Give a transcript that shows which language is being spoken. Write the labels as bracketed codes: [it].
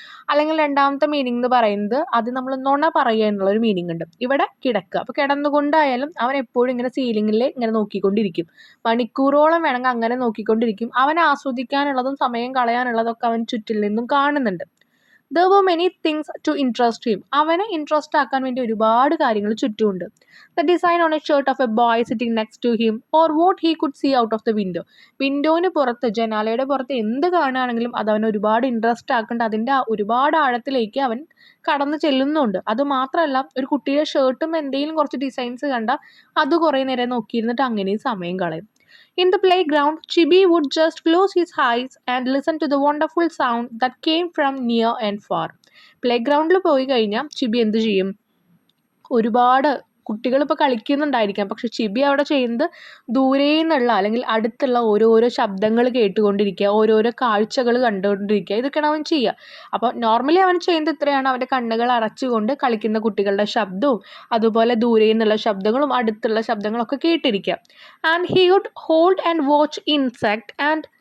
[ml] അല്ലെങ്കിൽ രണ്ടാമത്തെ മീനിങ് എന്ന് പറയുന്നത് അത് നമ്മൾ നുണ പറയുക എന്നുള്ളൊരു മീനിങ് ഉണ്ട്. ഇവിടെ കിടക്കുക. അപ്പോൾ കിടന്നുകൊണ്ടായാലും അവൻ എപ്പോഴും ഇങ്ങനെ സീലിങ്ങിൽ ഇങ്ങനെ നോക്കിക്കൊണ്ടിരിക്കും. മണിക്കൂറോളം വേണമെങ്കിൽ അങ്ങനെ നോക്കിക്കൊണ്ടിരിക്കും. അവൻ ആസ്വദിക്കാനുള്ളതും സമയം കളയാനുള്ളതൊക്കെ അവൻ ചുറ്റിൽ നിന്നും കാണുന്നുണ്ട്. [en] There were many things to interest him. [ml] അവനെ ഇൻട്രസ്റ്റ് ആക്കാൻ വേണ്ടി ഒരുപാട് കാര്യങ്ങൾ ചുറ്റുമുണ്ട്. [en] The design on a shirt of a boy sitting next to him, or what he could see out of the window. [ml] വിൻഡോന് പുറത്ത്, ജനാലയുടെ പുറത്ത് എന്ത് കാണുകയാണെങ്കിലും അത് അവൻ ഒരുപാട് ഇൻട്രസ്റ്റ് ആക്കേണ്ട, അതിൻ്റെ ഒരുപാട് ആഴത്തിലേക്ക് അവൻ കടന്നു ചെല്ലുന്നുണ്ട്. അതുമാത്രമല്ല, ഒരു കുട്ടിയുടെ ഷർട്ടും എന്തെങ്കിലും കുറച്ച് ഡിസൈൻസ് കണ്ടാൽ അത് കുറേ നേരം നോക്കിയിരുന്നിട്ട് അങ്ങനെ സമയം കളയും. [en] In the playground, Chibi would just close his eyes and listen to the wonderful sound that came from near and far. [ml] പ്ലേഗ്രൗണ്ടിൽ പോയി കഴിഞ്ഞാൽ ചിബി എന്ത് ചെയ്യും? ഒരുപാട് കുട്ടികൾ ഇപ്പോൾ കളിക്കുന്നുണ്ടായിരിക്കാം, പക്ഷെ ചിബി അവിടെ ചെയ്യുന്നത് ദൂരെ നിന്നുള്ള അല്ലെങ്കിൽ അടുത്തുള്ള ഓരോരോ ശബ്ദങ്ങൾ കേട്ടുകൊണ്ടിരിക്കുക, ഓരോരോ കാഴ്ചകൾ കണ്ടുകൊണ്ടിരിക്കുക. ഇതൊക്കെയാണ് അവൻ ചെയ്യുക. അപ്പോൾ നോർമലി അവൻ ചെയ്യുന്നത് ഇത്രയാണ്. അവൻ്റെ കണ്ണുകൾ അടച്ചുകൊണ്ട് കളിക്കുന്ന കുട്ടികളുടെ ശബ്ദവും അതുപോലെ ദൂരെ നിന്നുള്ള ശബ്ദങ്ങളും അടുത്തുള്ള ശബ്ദങ്ങളൊക്കെ കേട്ടിരിക്കുക. [en] and he would hold and watch insect and